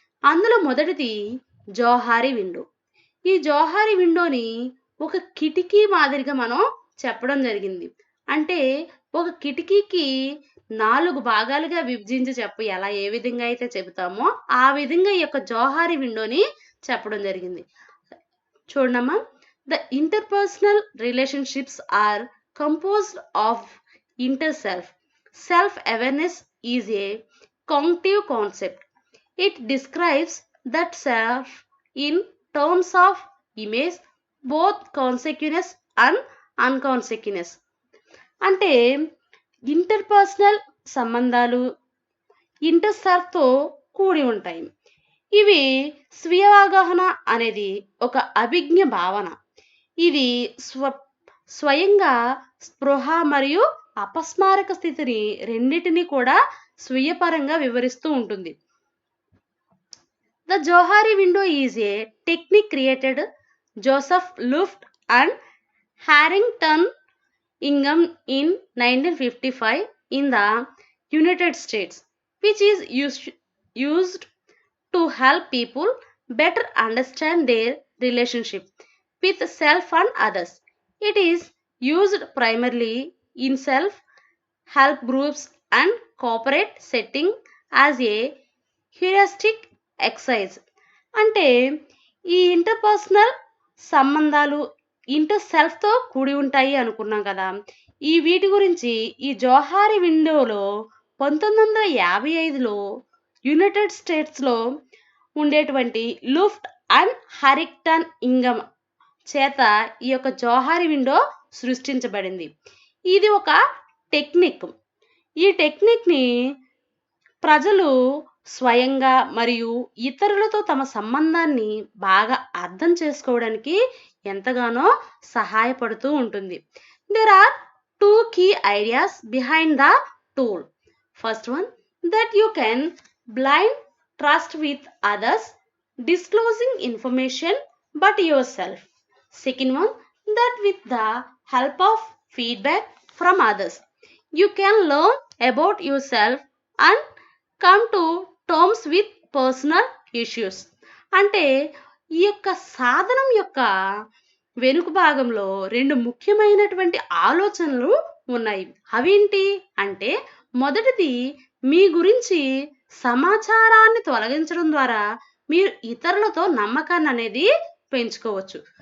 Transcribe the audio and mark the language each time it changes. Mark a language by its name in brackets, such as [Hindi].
[Telugu] అందులో మొదటిది జోహారీ విండో. ఈ జోహారీ విండోని ఒక కిటికీ మాదిరిగా మనం చెప్పడం జరిగింది. అంటే ఒక కిటికీకి 4 భాగాలుగా విభజించి ఏ విధంగా అయితే చెబుతామో ఆ విధంగా ఈ యొక్క జోహారీ విండోని చెప్పడం జరిగింది. చూడమ్మా. [English] The interpersonal relationships are composed of interself. Self-awareness is a cognitive concept. It describes that self in terms of image, both consciousness and unconsciousness. [Telugu] అంటే ఇంటర్పర్సనల్ సంబంధాలు ఇంటర్సెల్ఫ్తో కూడి ఉంటాయి. ఇవి స్వీయ అవగాహన అనేది ఒక అభిజ్ఞ భావన. ఇది స్వయంగా స్పృహ మరియు అపస్మారక స్థితిని రెండింటినీ కూడా స్వీయపరంగా వివరిస్తూ ఉంటుంది. [English] The జోహారీ window is a technique created Joseph Luft and Harrington ఇంగమ్ in 1955 in the United states, which is used to help people better understand their relationship with self and others. It is used primarily in self-help groups and corporate setting as a heuristic exercise. [Telugu] అంటే ఈ interpersonal సంబంధాలు ఇంటర్సెల్ఫ్తో కూడి ఉంటాయి అనుకున్నాం కదా. ఈ వీటి గురించి ఈ జోహారీ విండోలో 1955లో యునైటెడ్ స్టేట్స్లో ఉండేటువంటి లుఫ్ట్ అండ్ హ్యారింగ్టన్ ఇంగమ్ చేత ఈ యొక్క జోహారీ విండో సృష్టించబడింది. ఇది ఒక టెక్నిక్. ఈ టెక్నిక్ని ప్రజలు స్వయంగా మరియు ఇతరులతో తమ సంబంధాన్ని బాగా అర్థం చేసుకోవడానికి ఎంతగానో సహాయపడుతూ ఉంటుంది. [English] There are 2 key ideas behind the tool. First one, that you can blind trust with others, disclosing information but yourself. Second one, that with the help of feedback from others, you can learn about yourself and come to terms with personal issues. [Telugu] అంటే ఈ యొక్క సాధనం యొక్క వెనుక భాగంలో రెండు ముఖ్యమైనటువంటి ఆలోచనలు ఉన్నాయి. అవేంటి అంటే మొదటిది, మీ గురించి సమాచారాన్ని తొలగించడం ద్వారా మీరు ఇతరులతో నమ్మకాన్ని అనేది పెంచుకోవచ్చు.